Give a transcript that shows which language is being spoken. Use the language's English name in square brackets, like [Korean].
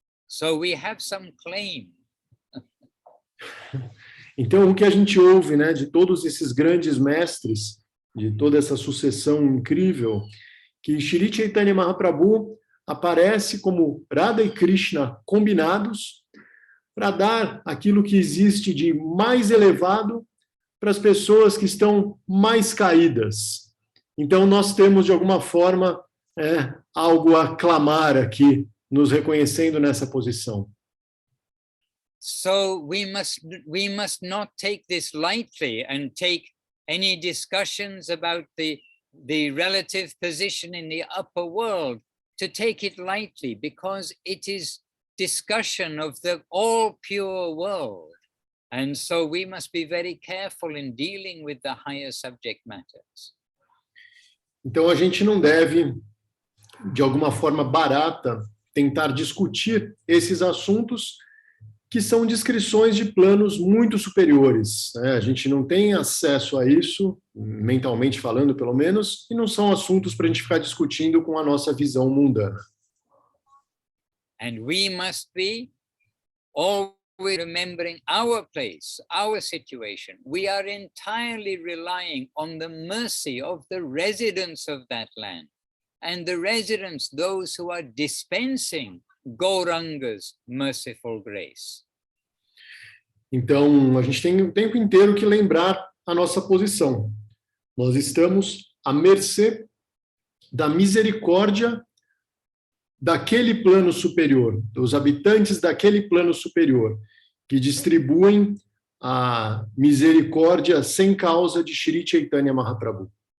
[English] So we have some claim. [Portuguese] Então, o que a gente ouve, né, de todos esses grandes mestres, de toda essa sucessão incrível, que Shri Chaitanya Mahaprabhu aparece como Radha e Krishna combinados para dar aquilo que existe de mais elevado para as pessoas que estão mais caídas. Então, nós temos, de alguma forma, algo a clamar aqui, nos reconhecendo nessa posição. [English] So we must not take this lightly and take any discussions about the relative position in the upper world, to take it lightly, because it is discussion of the all pure world. And so we must be very careful in dealing with the higher subject matters. [Portuguese] Então a gente não deve, de alguma forma barata, tentar discutir esses assuntos que são descrições de planos muito superiores, né? A gente não tem acesso a isso, mentalmente falando pelo menos, e não são assuntos para a gente ficar discutindo com a nossa visão mundana. [English] And we must be always remembering our place, our situation. We are entirely relying on the mercy of the residents of that land. And the residents, those who are dispensing Gauranga's merciful grace. [Portuguese] Então, a gente tem o tempo inteiro que lembrar a nossa posição. Nós estamos à mercê da misericórdia daquele plano superior, dos habitantes daquele plano superior, que distribuem a misericórdia sem causa de Shri Chaitanya Mahaprabhu.